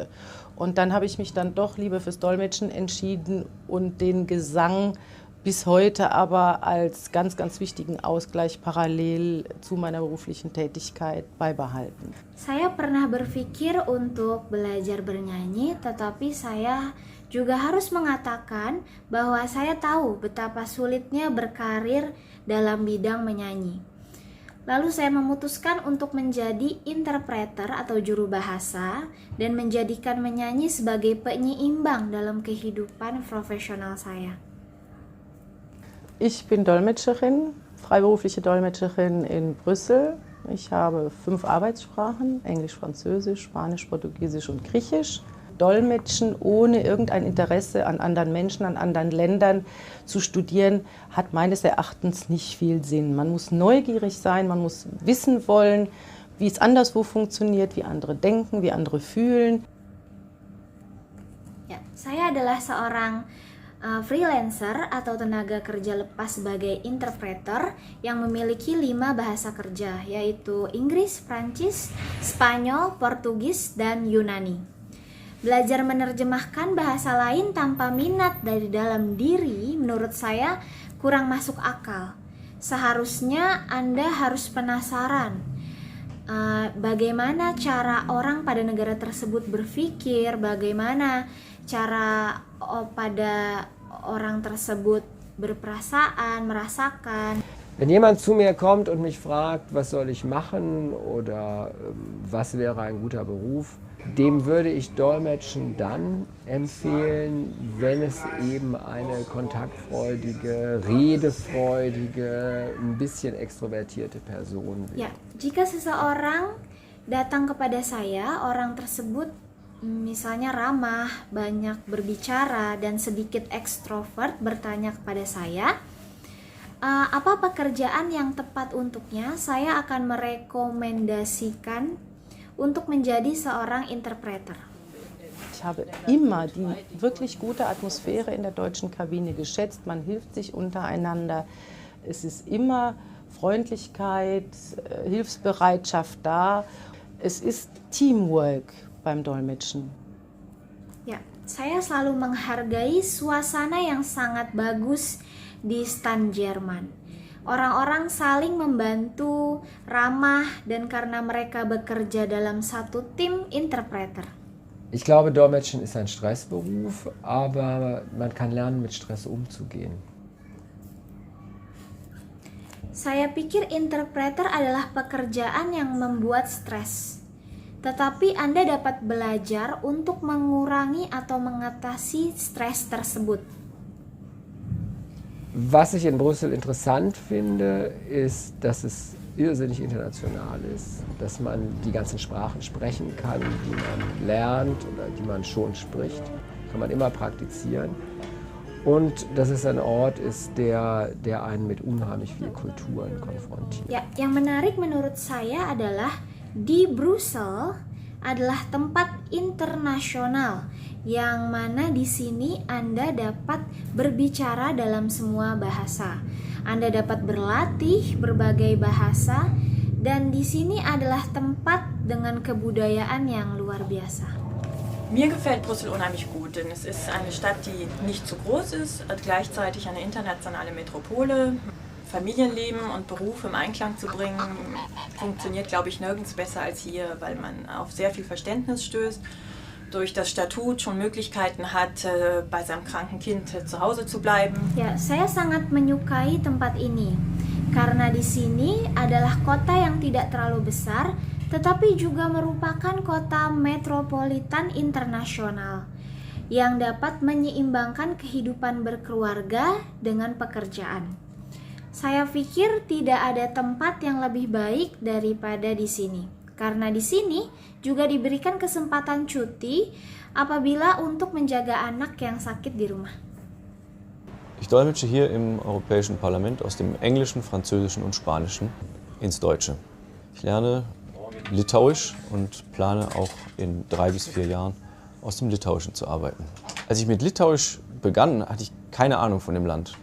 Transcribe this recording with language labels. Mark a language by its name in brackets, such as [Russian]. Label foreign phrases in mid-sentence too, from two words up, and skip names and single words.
[German] Und dann habe ich mich dann doch lieber fürs Dolmetschen entschieden und den Gesang bis heute aber als ganz, ganz wichtigen Ausgleich parallel zu meiner beruflichen Tätigkeit beibehalten. [Indonesian] Saya pernah berpikir untuk belajar bernyanyi, tetapi saya juga harus mengatakan bahwa saya tahu betapa sulitnya berkarir dalam bidang menyanyi. Lalu saya memutuskan untuk menjadi interpreter atau juru bahasa dan menjadikan menyanyi sebagai penyeimbang dalam kehidupan profesional saya. [German] Ich bin Dolmetscherin, freiberufliche Dolmetscherin in Brüssel. Ich habe 5 Arbeitssprachen, Englisch, Französisch, Spanisch, Portugiesisch und Griechisch. Dolmetschen ohne irgendein Interesse an anderen Menschen, an anderen Ländern zu studieren, hat meines Erachtens nicht viel Sinn. Man muss neugierig sein, man muss wissen wollen, wie es anderswo funktioniert, wie andere denken, wie andere fühlen. [Indonesian] Ya, saya adalah seorang freelancer atau tenaga kerja lepas sebagai interpreter yang memiliki 5 bahasa kerja, yaitu Inggris, Prancis, Spanyol, Portugis, dan Yunani. Belajar menerjemahkan bahasa lain tanpa minat dari dalam diri menurut saya kurang masuk akal. Seharusnya Anda harus penasaran bagaimana cara orang pada negara tersebut berpikir, bagaimana cara pada orang tersebut berperasaan, merasakan. [German] Wenn jemand zu mir kommt und mich fragt, was soll ich machen oder was wäre ein guter Beruf, dem würde ich Dolmetschen dann empfehlen, wenn es eben eine kontaktfreudige, redefreudige, ein bisschen extrovertierte Person wäre. [Indonesian] Ya, jika seseorang datang kepada saya, orang tersebut misalnya ramah, banyak berbicara, dan sedikit ekstrovert bertanya kepada saya, apa pekerjaan yang tepat untuknya, saya akan merekomendasikan untuk menjadi seorang interpreter. [German] Ich habe immer die wirklich gute Atmosphäre in der deutschen Kabine geschätzt. Man hilft sich untereinander. Es ist immer Freundlichkeit, Hilfsbereitschaft da. Es ist Teamwork beim Dolmetschen. [Indonesian] Ya, saya selalu menghargai suasana yang sangat bagus di stan Jerman. Orang-orang saling membantu, ramah, dan karena mereka bekerja dalam satu tim interpreter. [German] Ich glaube, Dolmetschen ist ein Stressberuf, aber man kann lernen, mit Stress umzugehen. [Indonesian] Saya pikir interpreter adalah pekerjaan yang membuat stres. Tetapi Anda dapat belajar untuk mengurangi atau mengatasi stres tersebut. [German] Was ich in Brüssel interessant finde, ist, dass es irrsinnig international ist, dass man die ganzen Sprachen sprechen kann, die man lernt oder die man schon spricht, kann man immer praktizieren. Und dass es ein Ort ist, der einen mit unheimlich vielen Kulturen konfrontiert. [Indonesian] Ya, yang menarik menurut saya adalah di Brussel adalah tempat internasional yang mana di sini Anda dapat berbicara dalam semua bahasa. Anda dapat berlatih berbagai bahasa dan di sini adalah tempat dengan kebudayaan yang luar biasa. [German] Mir gefällt Brüssel unheimlich gut, denn es ist eine Stadt, die nicht zu groß ist, gleichzeitig eine internationale Metropole. Familienleben und Beruf im Einklang zu bringen, funktioniert, glaube ich, nirgends besser als hier, weil man auf sehr viel Verständnis stößt, durch das Statut schon Möglichkeiten hat, bei seinem kranken Kind zu Hause zu bleiben. [Indonesian] Ya, saya sangat menyukai tempat ini karena di sini adalah kota yang tidak terlalu besar, tetapi juga merupakan kota metropolitan internasional yang dapat menyeimbangkan kehidupan berkeluarga dengan pekerjaan. Saya pikir tidak ada tempat yang lebih baik daripada di sini. Karena di sini juga diberikan kesempatan cuti apabila untuk menjaga anak yang sakit di rumah. [German] Ich dolmetsche hier im Europäischen Parlament aus dem Englischen, Französischen und Spanischen ins Deutsche. Ich lerne Litauisch und plane auch in 3 bis 4 Jahren aus dem Litauischen zu arbeiten. Als ich mit Litauisch begann, hatte ich keine Ahnung von dem Land.